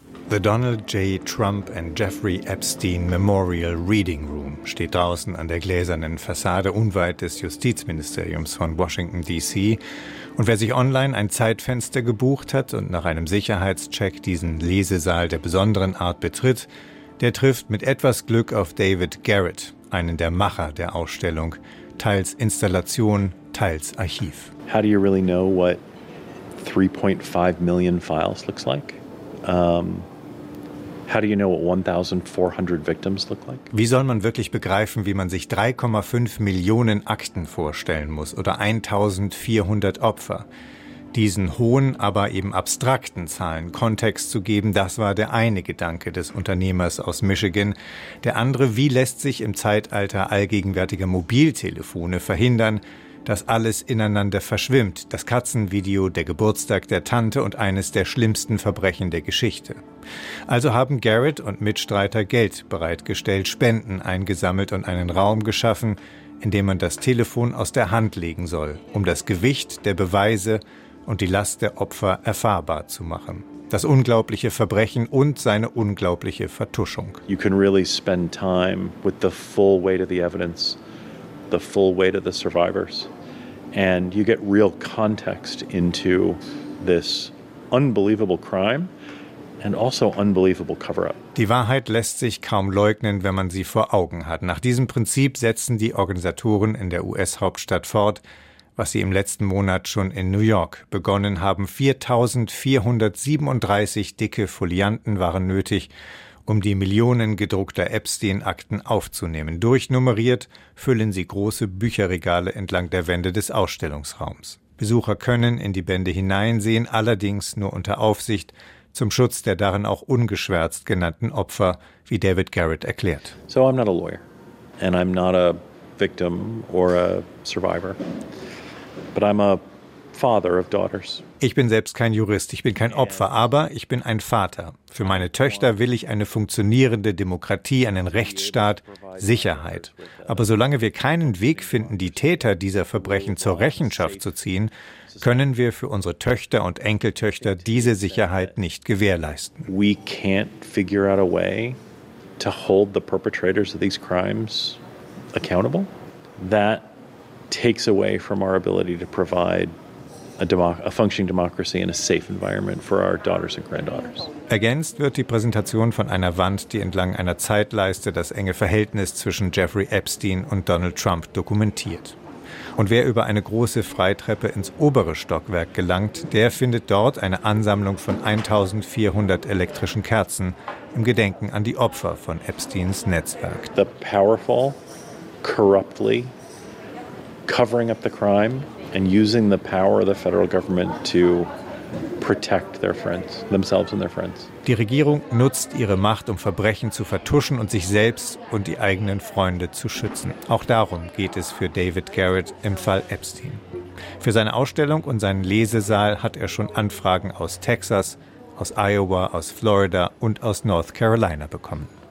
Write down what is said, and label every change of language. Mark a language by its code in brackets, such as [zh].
[de] The Donald J. Trump and Jeffrey Epstein Memorial Reading Room steht draußen an der gläsernen Fassade unweit des Justizministeriums von Washington D.C. Und wer sich online ein Zeitfenster gebucht hat und nach einem Sicherheitscheck diesen Lesesaal der besonderen Art betritt, der trifft mit etwas Glück auf David Garrett, einen der Macher der Ausstellung, teils Installation, teils Archiv. [en] How do you really know what 3.5 million files looks like? How do you know what 1,400 victims look like? [de] Wie soll man wirklich begreifen, wie man sich 3,5 Millionen Akten vorstellen muss oder 1,400 Opfer? Diesen hohen, aber eben abstrakten Zahlen Kontext zu geben, das war der eine Gedanke des Unternehmers aus Michigan. Der andere, wie lässt sich im Zeitalter allgegenwärtiger Mobiltelefone verhindern, dass alles ineinander verschwimmt, das Katzenvideo, der Geburtstag der Tante und eines der schlimmsten Verbrechen der Geschichte. Also haben Garrett und Mitstreiter Geld bereitgestellt, Spenden eingesammelt und einen Raum geschaffen, in dem man das Telefon aus der Hand legen soll, um das Gewicht der Beweise und die Last der Opfer erfahrbar zu machen. Das unglaubliche Verbrechen und seine unglaubliche Vertuschung. [en] You can really spend time with the full weight of the evidence, the full weight of the survivors, and you get real context into this unbelievable crime and also unbelievable cover-up. [de] Die Wahrheit lässt sich kaum leugnen, wenn man sie vor Augen hat. Nach diesem Prinzip setzen die Organisatoren in der US-Hauptstadt fort, was sie im letzten Monat schon in New York begonnen haben. 4.437 dicke Folianten waren nötig, um die Millionen gedruckter Epstein-Akten aufzunehmen. Durchnummeriert füllen sie große Bücherregale entlang der Wände des Ausstellungsraums. Besucher können in die Bände hineinsehen, allerdings nur unter Aufsicht, zum Schutz der darin auch ungeschwärzt genannten Opfer, wie David Garrett erklärt. [en] So I'm not a lawyer and I'm not a victim or a survivor, but I'm a father of daughters. [de] Ich bin selbst kein Jurist, ich bin kein Opfer, aber ich bin ein Vater. Für meine Töchter will ich eine funktionierende Demokratie, einen Rechtsstaat, Sicherheit. Aber solange wir keinen Weg finden, die Täter dieser Verbrechen zur Rechenschaft zu ziehen, können wir für unsere Töchter und Enkeltöchter diese Sicherheit nicht gewährleisten. [en] We can't figure out a way to hold the perpetrators of these crimes accountable. That takes away from our ability to provide a functioning democracy and a safe environment for our daughters and granddaughters. [de] Ergänzt wird die Präsentation von einer Wand, die entlang einer Zeitleiste das enge Verhältnis zwischen Jeffrey Epstein und Donald Trump dokumentiert. Und wer über eine große Freitreppe ins obere Stockwerk gelangt, der findet dort eine Ansammlung von 1400 elektrischen Kerzen im Gedenken an die Opfer von Epsteins Netzwerk. [en] The powerful corruptly covering up the crime and using the power of the federal government to protect their friends, themselves and their friends. [de] Die Regierung nutzt ihre Macht, um Verbrechen zu vertuschen und sich selbst und die eigenen Freunde zu schützen. Auch darum geht es für David Garrett im Fall Epstein. Für seine Ausstellung und seinen Lesesaal hat er schon Anfragen aus Texas, aus Iowa, aus Florida und aus North Carolina bekommen.